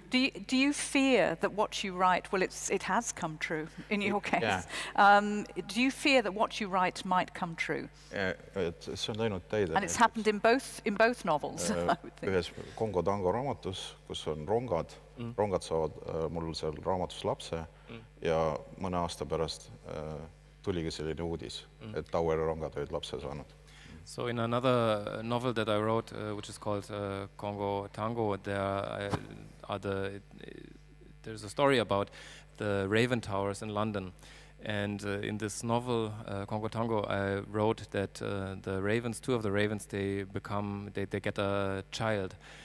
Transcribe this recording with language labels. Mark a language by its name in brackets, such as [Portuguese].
[English] Do you fear that what you write, well, it has come true in your case. Yeah. Do you fear that what you write might come true? [Estonian] See on läinud täide. [English] And it's happened in both novels, I would think. [Estonian] Ühes Kongo tango raamatus, kus on rongad saavad mul seal raamatus lapse ja mõne aasta pärast tuligi selline uudis, et Taueri rongad olid lapse saanud. [English] So in another novel that I wrote, which is called Congo Tango, there's a story about the Raven Towers in London. And in this novel, Congo Tango, I wrote that two of the ravens, they get a child.